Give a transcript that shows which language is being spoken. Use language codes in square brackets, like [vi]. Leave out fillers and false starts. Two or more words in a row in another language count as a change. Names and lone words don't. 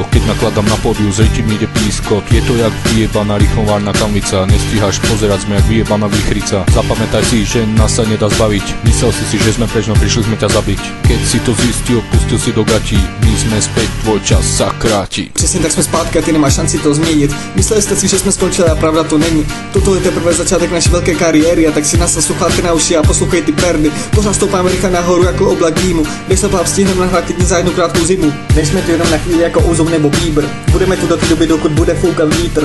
[sk] Keď nakladám na pódiu, zrejti mi ide pískot. Je to jak vyjebaná rýchlovárna kanvica. Nestíhaš pozerať, sme jak vyjebaná výchrica. Zapamätaj si, že nás sa nedá zbaviť. Myslel si, že sme preč, no prišli sme ťa zabiť. Keď si to zistil, pustil si do gatí. My sme späť, tvoj čas sa kráti. [cs] Přesně tak jsme zpátky a ty nemáš šanci to změnit. Mysleli jste si, že jsme skončili a pravda to není. Toto je teprve začátek naší velké kariéry, a tak si nastav sluchátky na uši a poslouchej ty perdy. Pořád stoupáme rychle nahoru jako oblak dýmu. Když se pláv stihneme nahrát klidně za jednu krátkou zimu. Nejsme tu jenom na chvíli jako Ouzov nebo Bieber. Budeme tu do té doby, dokud bude foukat vítr.